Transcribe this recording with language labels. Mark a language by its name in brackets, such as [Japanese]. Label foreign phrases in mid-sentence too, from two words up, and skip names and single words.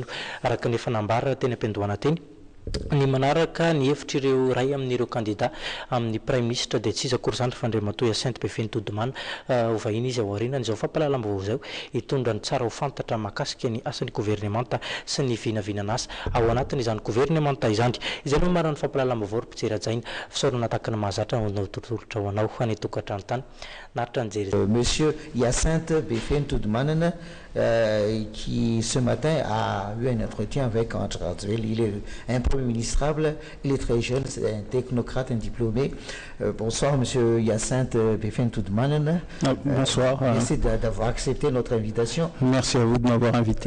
[Malagasy] araka ny efa nambara teny am-piandohana teny ny manaraka ny hevitra ireo ray amin'ireo kandida amin'ny [French] prime ministre [Malagasy] dia tsy izy akory zany fa Andriamatoa Hyacinthe Befeny Todimana ho vahiny izy ao aorianany izao fampalalamba vao zao hitondra ny tsara ho fantatra mahakasika ny asan'ny gouvernemanta sy ny vinavinana asa ao anatiny izany gouvernemanta izany izay no marina ny fampalalamba vao ry mpitserajaina fisaorana tahaka ny mahazatra no torotorotra ho anao any tokantrano tany naritra ny jery [French] Monsieur Hyacinthe Befeny Todimanana qui ce matin a eu un entretien avec André Radziwiłł. Il est un premier ministrable, il est très jeune, c'est un technocrate, un diplômé. Bonsoir, Monsieur Hyacinthe Befentudmanen. Bonsoir. Merci d'avoir accepté notre invitation. Merci à vous de m'avoir invité.